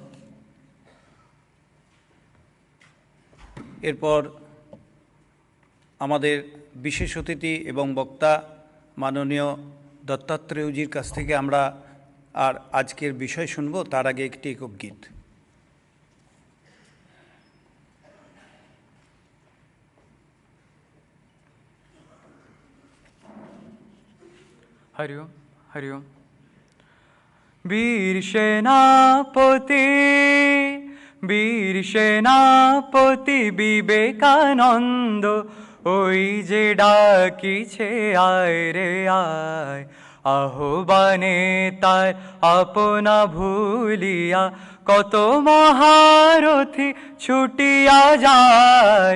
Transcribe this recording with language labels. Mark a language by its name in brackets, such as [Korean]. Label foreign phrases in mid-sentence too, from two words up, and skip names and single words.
[Bangla] এরপর আমাদের বিশেষ অতিথি এবং বক্তা মাননীয় দত্তাত্রেয়জির কাছ থেকে আমরা আর আজকের বিষয় শুনব। তার আগে একটি একক গীত। [Sanskrit] हरि ओम, हरि ओम। [Bangla] বীর সেনাপতি, বীর সেনাপতি বিবেকানন্দ, ওই যে ডাকিছে আয় রে আয়, আহ্বানে তার আপনা ভুলিয়া কত মহারথী ছুটিয়া যায়।